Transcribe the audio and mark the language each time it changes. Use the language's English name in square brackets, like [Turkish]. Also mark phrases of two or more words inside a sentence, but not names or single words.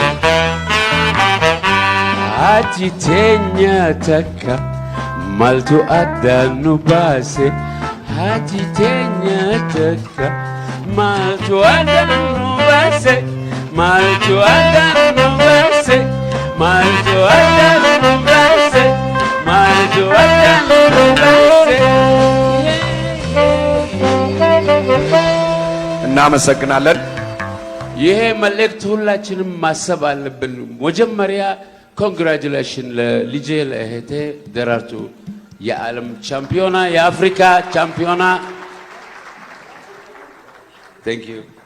[Oromo] haati teenya takka maaltu addaan nu baase haati teenya takka maaltu addaan nu baase maaltu addaan nu baase maaltu addaan nu baase maaltu addaan nu baase. [Amharic] እናመሰግናለን። ይሄ መልእክት ሁላችንም ማሰብ አለብን። መጀመሪያ ኮንግራጁሌሽን ለልጄ ለእህቴ ደራርቱ የዓለም ቻምፒዮና የአፍሪካ ቻምፒዮና [English] thank you።